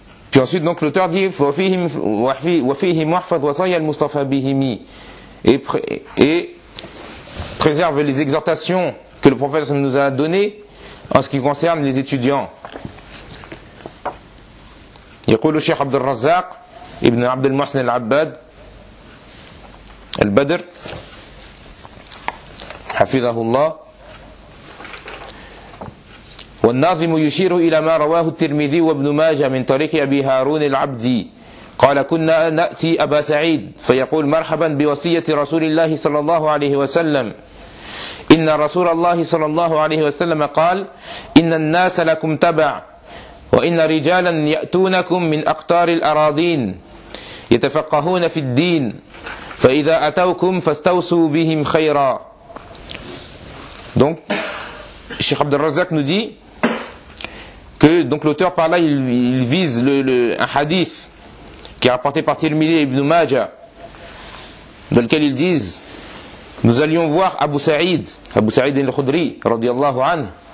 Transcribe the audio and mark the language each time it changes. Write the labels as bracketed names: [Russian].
[French] Puis ensuite, donc, l'auteur dit [Arabic] وَفِيهِمْ وَحْفَظْ وَصَيَّ الْمُصْطَفَى بِهِمِ [French] et préserve les exhortations que le professeur nous a données en ce qui concerne les étudiants. [Arabic] يقول الشيخ عبد الرزاق ابن عبد المحسن العباد البدر حفظه الله والناظم يشير إلى ما رواه الترمذي وابن ماجه من طريق أبي هارون العبدي قال كنا نأتي أبا سعيد فيقول مرحبا بوصية رسول الله صلى الله عليه وسلم إن رسول الله صلى الله عليه وسلم قال إن الناس لكم تبع وإن رجالا يأتونكم من أقطار الأراضين يتفقهون في الدين فإذا أتوكم فاستوصوا بهم خيرا. [French] Donc Cheikh Abd al-Razzaq nous dit que donc l'auteur par là il vise un hadith qui est rapporté par Tirmidhi et Ibn Majah, dans lequel ils disent nous allions voir Abu Sa'id al-Khudri [Arabic] radiyallahu anhu.